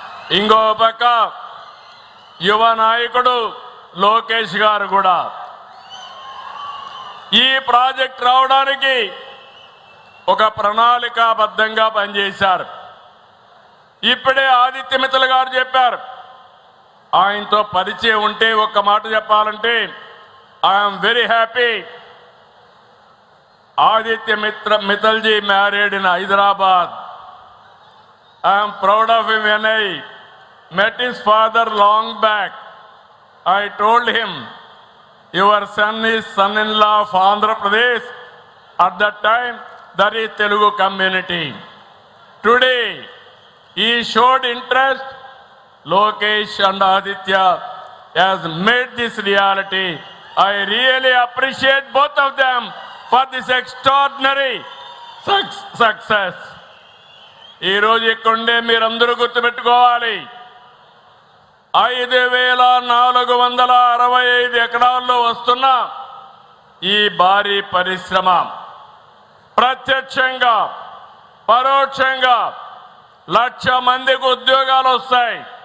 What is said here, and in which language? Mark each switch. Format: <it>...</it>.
<te>ఇంకో పక్క యువ నాయకుడు లోకేష్ గారు కూడా ఈ ప్రాజెక్ట్ రావడానికి ఒక ప్రణాళికాబద్ధంగా పనిచేశారు. ఇప్పుడే ఆదిత్య మిత్తల్ గారు చెప్పారు. ఆయనతో పరిచయం ఉంటే ఒక్క మాట చెప్పాలంటే</te> <en>I'm very happy. Aditya Mittalji married in Hyderabad. I am proud of him. When I met his father long back, I told him, your son is son-in-law of Andhra Pradesh. At that time, that is Telugu community. Today, he showed interest. Lokesh and Aditya has made this reality. I really appreciate both of them for this extraordinary success.</en> <te>ఈ రోజు ఇక్కడే మీరందరూ గుర్తుపెట్టుకోవాలి, 5465 ఎకరాల్లో వస్తున్న ఈ భారీ పరిశ్రమ ప్రత్యక్షంగా పరోక్షంగా 1,00,000 మందికి ఉద్యోగాలు వస్తాయి.</te>